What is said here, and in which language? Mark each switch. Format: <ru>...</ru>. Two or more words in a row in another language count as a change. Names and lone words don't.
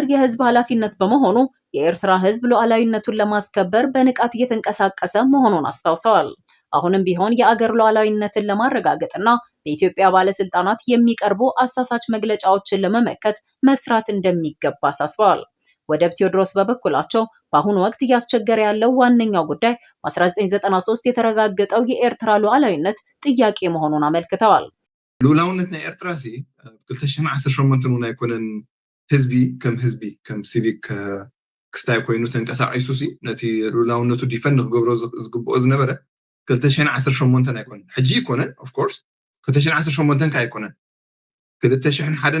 <am>የህዝብ ኃላፊነት በመሆኑ የኤርትራ ህዝብ ሉዓላዊነቱን ለማስከበር በንቃት እየተንቀሳቀሰ መሆኑን አስታውሰዋል። አሁንም ቢሆን የአገር ሉዓላዊነትን ለማረጋገጥና በኢትዮጵያ ባለስልጣናት የሚቀርቡ አሳሳች መግለጫዎችን ለመመከት መስራት እንደሚገባ አሳስበዋል። ወደብ ቴዎድሮስ በበኩላቸው በአሁኑ ወቅት እያስቸገረ ያለው ዋነኛው ጉዳይ በ1993 የተረጋገጠው የኤርትራ ሉዓላዊነት ጥያቄ መሆኑን አመልክተዋል።</am> <ti>ሉዓላዊነት ናይ ኤርትራ ሲ 2018 እውን ኣይኮነን ህዝቢ ከም ሲቪክ ክስታይ ኮይኑ ተንቀሳቂሱ ሲ ነቲ ሉዓላዊነቱ ዲፈንድ ክገብሮ ዝግብኦ ዝነበረ 2018 ኣይኮነን ሕጂ ይኮነን</ti> <en>of course</en> <ti>2018 ካ ኣይኮነን 2001</ti>